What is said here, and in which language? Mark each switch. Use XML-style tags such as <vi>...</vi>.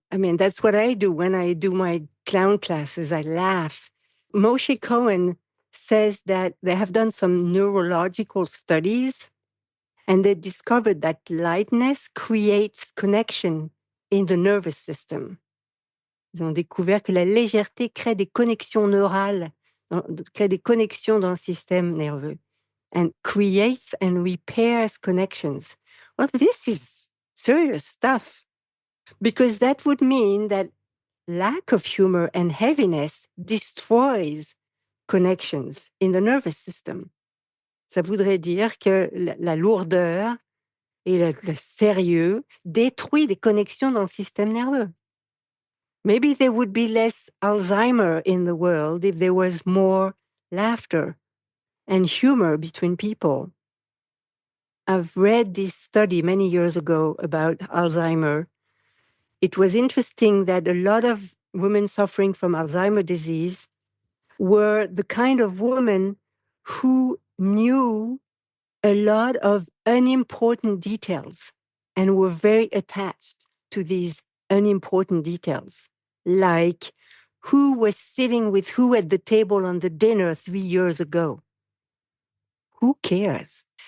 <en>I mean, that's what I do when I do my clown classes. I laugh. Moshe Cohen says that they have done some neurological studies and they discovered that lightness creates connection in the nervous system.</en> <fr>Ils ont découvert que la légèreté crée des connexions neurales, crée des connexions dans le système nerveux,</fr> <en>and creates and repairs connections. Well, this is serious stuff, because that would mean that lack of humor and heaviness destroys connections in the nervous system.</en> <fr>Ça voudrait dire que la lourdeur et le sérieux détruit des connexions dans le système nerveux.</fr> <en>Maybe there would be less Alzheimer in the world if there was more laughter and humor between people. I've read this study many years ago about Alzheimer. It was interesting that a lot of women suffering from Alzheimer's disease were the kind of women who knew a lot of unimportant details and were very attached to these unimportant details, like who was sitting with who at the table on the dinner 3 years ago. Who cares?</en>